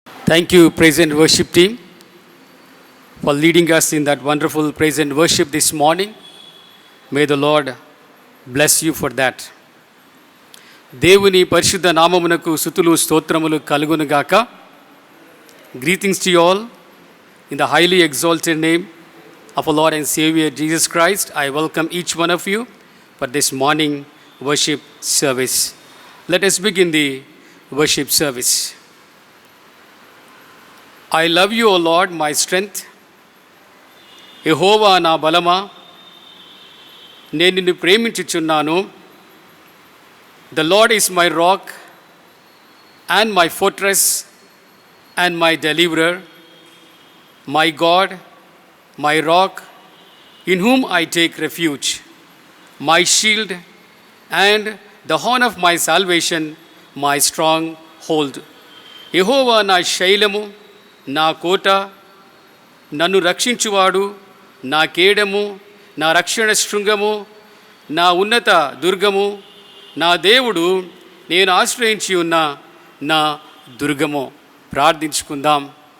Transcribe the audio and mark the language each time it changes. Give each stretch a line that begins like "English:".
English: Thank you, praise and worship team, for leading us in that wonderful praise and worship this morning. May the Lord bless you for that.
Telugu: దేవుని పరిశుద్ధ నామమునకు స్తుతులు స్తోత్రములు కలుగునుగాక.
English: Greetings to you all in the highly exalted name of our Lord and Savior Jesus Christ. I welcome each one of you for this morning worship service. Let us begin the worship service. I love you, O Lord, my strength.
Telugu: యెహోవా నా బలమా, నేను నిన్ను ప్రేమించుచున్నాను.
English: The Lord is my rock and my fortress and my deliverer, my God, my rock, in whom I take refuge, my shield and the horn of my salvation, my strong hold.
Telugu: యెహోవా నా శైలము, నా కోట, నన్ను రక్షించువాడు, నా కేడము, నా రక్షణ శృంగము, నా ఉన్నత దుర్గము, నా దేవుడు, నేను ఆశ్రయించి ఉన్న నా దుర్గము. ప్రార్థించుకుందాం.